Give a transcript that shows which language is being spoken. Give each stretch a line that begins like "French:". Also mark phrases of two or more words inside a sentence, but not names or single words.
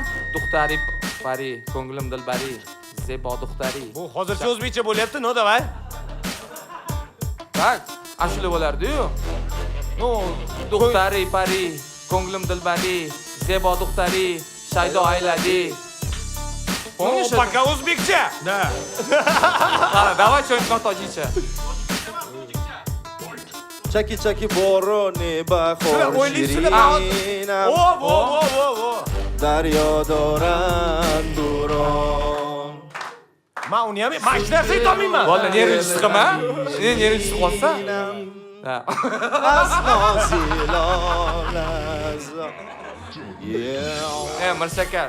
Tajik: Duxtari pari, ko'nglim dilbari, zebo duxtari.
Uzbek: Bu hozircha o'zbekcha bo'lyapti,
Russian: но давай.
Uzbek: Tak, ashula bo'lardi-yu. No,
Tajik: Duxtari pari, ko'nglim dilbari, zebo duxtari, shaydo ayladi.
Russian: Помнишь?
Uzbek: Пока o'zbekcha.
Russian: Da.
Uzbek: Qara,
Russian: давай что-нибудь tojikcha.
Tajik: Chaki boroni bahor shirinam. Vo. Daryo doran duron.
Uzbek: Men uni ham hech narsa aytolmayman. Valla nervisi chiqama? Nervisi qolsa? Mirshakar.